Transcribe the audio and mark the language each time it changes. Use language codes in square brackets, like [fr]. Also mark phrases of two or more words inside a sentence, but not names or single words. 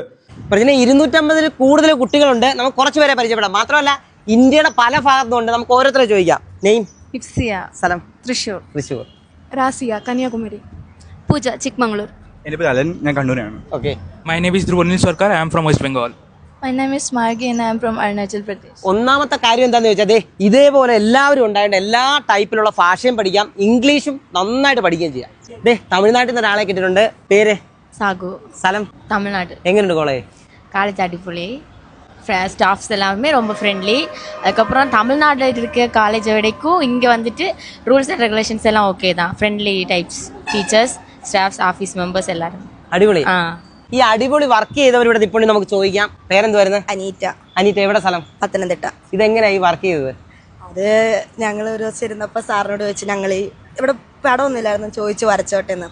[ml] ഇതിന് 250-ൽ കൂടുതൽ കുട്ടികളുണ്ട്. നമുക്ക് കുറച്ച് പേരെ പരിചയപ്പെടാം. മാത്രമല്ല ഇന്ത്യയുടെ പല ഭാഗത്തുണ്ട്. നമുക്ക് ഓരോരുത്തരെ ചോദിക്കാം. നെയിം? ഇപ്സിയ. സ്ഥലം? തൃശ്ശൂർ. തൃശ്ശൂർ. റാസിയ, കന്യാകുമാരി. പൂജ, ചിക്മംഗ്ലൂർ. എൻ്റെ പേര് അലൻ, ഞാൻ കണ്ണൂരാണ്. ഓക്കെ. [en] മൈ നെയിം ഈസ് ധ്രുവനിൽ സർക്കാർ, ഐ ആം ഫ്രം വെസ്റ്റ് ബംഗാൾ. My name is Margi and I am from Arunachal Pradesh. [ml] ഒന്നാമത്തെ കാര്യം എന്താണെന്ന് ചോദിച്ചാൽ ഇതേപോലെ എല്ലാവരും ഉണ്ടായിട്ട് എല്ലാ ടൈപ്പിലുള്ള ഭാഷയും പഠിക്കാം, ഇംഗ്ലീഷും നന്നായിട്ട് പഠിക്കുകയും ചെയ്യാം. തമിഴ്നാട്ടിൽ നിന്ന് ഒരാളെ കിട്ടിയിട്ടുണ്ട്. പേര്? சாகு. സ്ഥലം? தமிழ்நாடு. എങ്ങനെയുണ്ട് കോളേജ്? [ta] காலேஜ் அடிப்பொலி. ஸ்டாஃப்ஸ் எல்லாமே ரொம்ப ஃப்ரெண்ட்லி. அதுக்கப்புறம் தமிழ்நாட்டில் இருக்க காலேஜ் வரைக்கும் இங்கே வந்துட்டு [en] rules and regulations [ta] எல்லாம் ஓகே தான். [en] friendly types, teachers, staffs, office members എല്ലാവരും [ml] അടിപൊളി. ഈ അടിപൊളി വർക്ക് ചെയ്തവരുടെ ഇപ്പോൾ നമുക്ക് ചോദിക്കാം. പേരെന്ത് വരുന്നത്? അനീറ്റ. അനീറ്റ, എവിടെ സ്ഥലം? പത്തനംതിട്ട. ഇതെങ്ങനെയാ ഈ വർക്ക് ചെയ്തത്? അത് ഞങ്ങൾ ഒരു ദിവസം ഇരുന്നപ്പോൾ സാറിനോട് വെച്ച് ഞങ്ങൾ ഇവിടെ പടമൊന്നുമില്ലായിരുന്നു, ചോദിച്ചു വരച്ചോട്ടെ എന്ന്.